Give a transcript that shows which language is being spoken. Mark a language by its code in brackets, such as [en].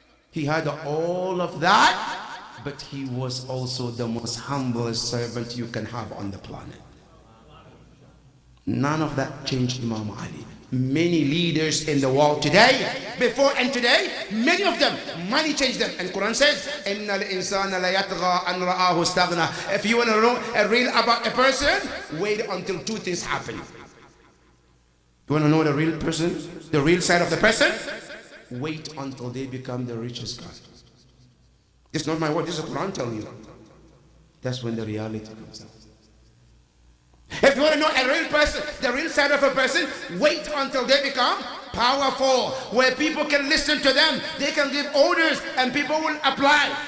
[en] He had all of that, but he was also the most humblest servant you can have on the planet. None of that changed Imam Ali. Many leaders in the world today, before and today, many of them, money changed them. And Quran says, [ar] إِنَّ الْإِنسَانَ لَيَطْغَى أَنْ رَآهُ اسْتَغْنَى. [en] If you want to know a real about a person, wait until two things happen. You want to know the real person, the real side of the person? Wait until they become the richest guy. It's not my word, this is Quran telling you. That's when the reality comes out. If you want to know a real person, the real side of a person, wait until they become powerful, where people can listen to them, they can give orders, and people will apply.